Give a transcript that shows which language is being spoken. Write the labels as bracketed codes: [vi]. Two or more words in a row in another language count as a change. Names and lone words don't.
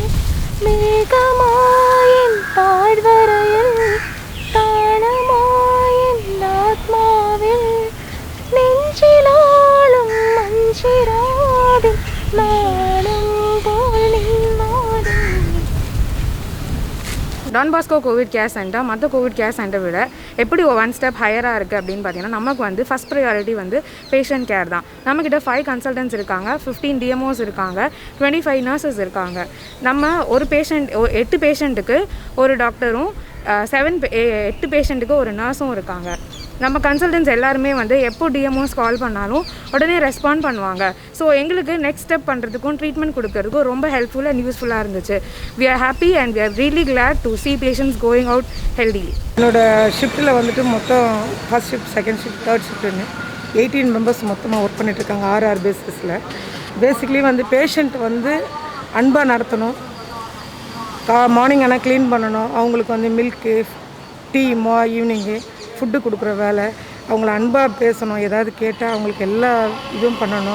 [ml] മേഘമായൻ താഴ്വരയിൽ താനമായൻ ആത്മാവിൽ നെഞ്ചിലാളും മഞ്ചിരാതിൽ നാളും പോൽ നിന്നാടും. [ta] டான் பாஸ்கோ [en] Covid care center [ta] மற்ற கோவிட் கேர் சென்டர் விட எப்படி 1 [en] step higherஆக [ta] இருக்குது அப்படின்னு பார்த்தீங்கன்னா, நமக்கு வந்து [en] first priority [ta] வந்து [en] patient care [ta] தான். நம்மக்கிட்ட 5 கன்சல்டன்ட்ஸ் இருக்காங்க, 15 டிஎம்ஓஸ் இருக்காங்க, 25 நர்சஸ் இருக்காங்க. நம்ம ஒரு பேஷண்ட் 8 பேஷண்ட்டுக்கு ஒரு டாக்டரும் 8 பேஷண்ட்டுக்கு ஒரு நர்ஸும் இருக்காங்க. நம்ம கன்சல்டன்ட்ஸ் எல்லாருமே வந்து எப்போ டிஎம்ஓஸ் கால் பண்ணாலும் உடனே ரெஸ்பாண்ட் பண்ணுவாங்க. ஸோ எங்களுக்கு [en] next step [ta] பண்ணுறதுக்கும் ட்ரீட்மெண்ட் கொடுக்கறதுக்கும் ரொம்ப [en] helpful and usefulஆக [ta] இருந்துச்சு. [en] We are happy and we are really glad to see patients going out healthy. [ta] என்னோடய ஷிஃப்ட்டில் வந்துட்டு மொத்தம் [en] first shift, second shift, third shiftன்னு [ta] 18 மெம்பர்ஸ் மொத்தமாக ஒர்க் பண்ணிகிட்ருக்காங்க 6 பேசிஸில். பேசிக்லி வந்து பேஷண்ட் வந்து அன்பாக நடத்தணும், மார்னிங் ஆனால் க்ளீன் பண்ணணும், அவங்களுக்கு வந்து [en] milkகு tea eveningகு foodடு [ta] கொடுக்குற வேலை, அவங்கள அன்பாக பேசணும், ஏதாவது கேட்டால் அவங்களுக்கு எல்லா இதுவும் பண்ணணும்.